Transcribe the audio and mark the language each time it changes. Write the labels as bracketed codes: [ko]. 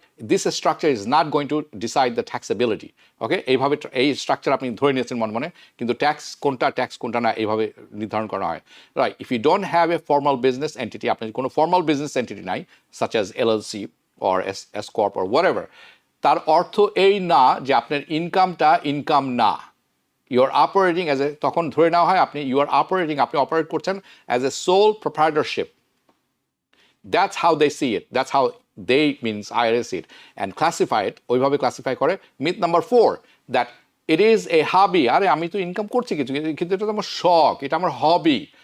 [en] This structure is not going to decide the taxability. [bn] Okay, এইভাবে এই structure আপনি ধরে নিয়েছেন মনে মনে, কিন্তু ট্যাক্স কোনটা না এইভাবে নির্ধারণ করা হয়। [en] right, if you don't have a formal business entity, [bn] আপনার কোনো ফর্মাল বিজনেস এন্টিটি নাই, [en] such as LLC or S corp or whatever, [bn] তার অর্থ এই না যে আপনার ইনকামটা ইনকাম না। [en] you are operating as a, [bn] তখন ধরে নেওয়া হয় আপনি আপনি অপারেট করছেন as a soul প্রোপ্রাইটরশিপ। [en] That's how they see it. That's how they, means IRS, see it and classify it. [bn] ওইভাবে ক্লাসিফাই করে। [en] myth number 4 that it is a hobby. [bn] আরে আমি তো ইনকাম করছি কিছু, কিন্তু এটা তো আমার শখ, এটা আমার হবি।